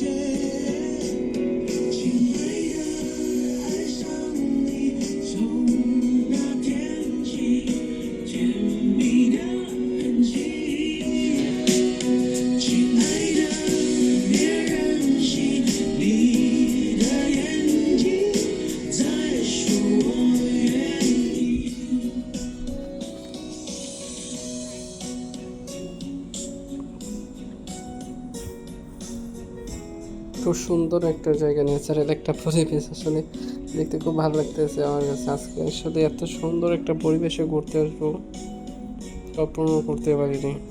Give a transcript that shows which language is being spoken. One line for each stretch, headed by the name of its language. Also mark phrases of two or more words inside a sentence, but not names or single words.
Chinese: 亲爱的，爱上你，从那天起，甜蜜的痕迹。亲爱的，别任性，你的眼睛在说我愿意。
Bangla: খুব সুন্দর একটা জায়গা, ন্যাচারাল একটা পরিবেশ, আসলে দেখতে খুব ভালো লাগতেছে আমার কাছে। আজকে আসলে এত সুন্দর একটা পরিবেশে ঘুরতে আসবো কল্পনা করতে পারিনি।